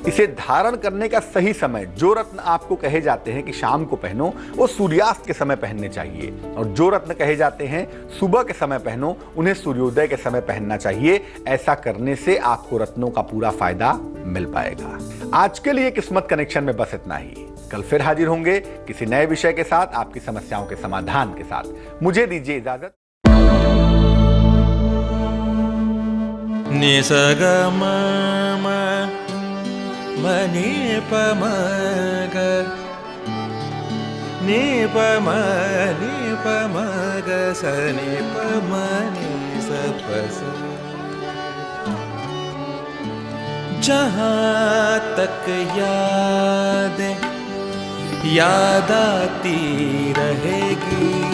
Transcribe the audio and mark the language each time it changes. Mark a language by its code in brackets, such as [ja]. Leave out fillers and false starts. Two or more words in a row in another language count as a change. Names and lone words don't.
[hi] इसे धारण करने का सही समय, जो रत्न आपको कहे जाते हैं कि शाम को पहनो, वो सूर्यास्त के समय पहनने चाहिए, और जो रत्न कहे जाते हैं सुबह के समय पहनो, उन्हें सूर्योदय के समय पहनना चाहिए। ऐसा करने से आपको रत्नों का पूरा फायदा मिल पाएगा। आज के लिए किस्मत कनेक्शन में बस इतना ही। कल फिर हाजिर होंगे किसी नए विषय के साथ, आपकी समस्याओं के समाधान के साथ। मुझे दीजिए इजाजत। नि स ग म म म नि प म ग नि प म ग स नि प म नि स प स। जहाँ तक याद आती रहेगी